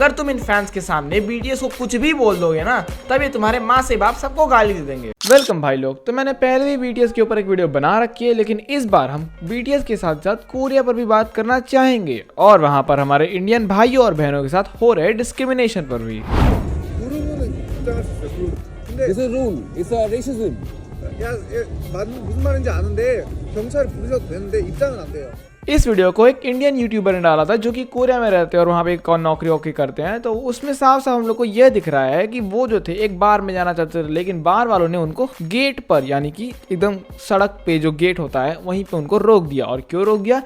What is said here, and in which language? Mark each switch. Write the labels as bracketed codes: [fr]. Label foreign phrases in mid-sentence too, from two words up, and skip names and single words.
[hi] अगर तुम इन फैंस के सामने बीटीएस को कुछ भी बोल दोगे ना, तब ये तुम्हारे माँ से बाप सबको गाली दे देंगे। वेलकम भाई लोग, तो मैंने पहले भी बीटीएस के ऊपर एक वीडियो बना रखी है, लेकिन इस बार हम बीटीएस के साथ साथ कोरिया पर भी बात करना चाहेंगे और वहाँ पर हमारे इंडियन भाइयों और बहनों के साथ हो रहे डिस्क्रिमिनेशन पर भी। [en] It's a rule. It's a racism. [ko] 야, 무슨 말인지 아는데 경찰 부르셔도 되는데 입장은 안 돼요. [hi] इस वीडियो को एक इंडियन यूट्यूबर ने डाला था जो कि कोरिया में रहते हैं और वहाँ पे नौकरी वोकरी करते हैं। तो उसमें साफ साफ हम लोग को यह दिख रहा है कि वो जो थे एक बार में जाना चाहते थे, लेकिन बार वालों ने उनको गेट पर, यानी कि एकदम सड़क पे जो गेट होता है वहीं पे उनको रोक दिया। और क्यों रोक दिया?